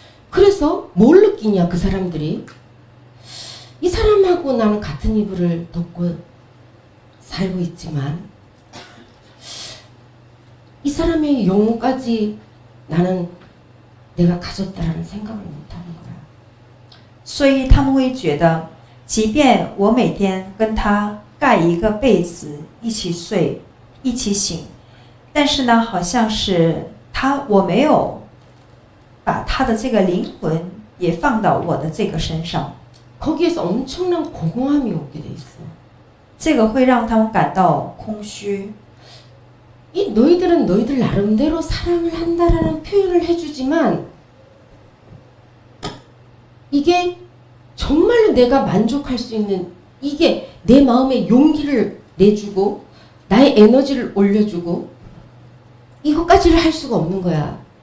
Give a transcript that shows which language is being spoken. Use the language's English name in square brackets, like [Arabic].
[Korean] 그래서 뭘 느끼냐 그 사람들이 이 사람하고 나는 같은 이불을 덮고 살고 있지만 이 사람의 영혼까지 나는 내가 가졌다라는 생각을 못하는 거야. [Chinese] 所以他们会觉得，即便我每天跟他盖一个被子，一起睡，一起醒，但是呢，好像是我没有把他的这个灵魂也放到我的这个身上。 [Korean] 거기에서 엄청난 공허함이 오게 돼 있어. [Chinese] 这个会让他们感到空虚。 [Korean] 이 너희들은 너희들 나름대로 사랑을 한다라는 표현을 해주지만 이게 정말로 내가 만족할 수 있는 이게 내 마음에 용기를 내주고 나의 에너지를 올려주고 이것까지를 할 수가 없는 거야.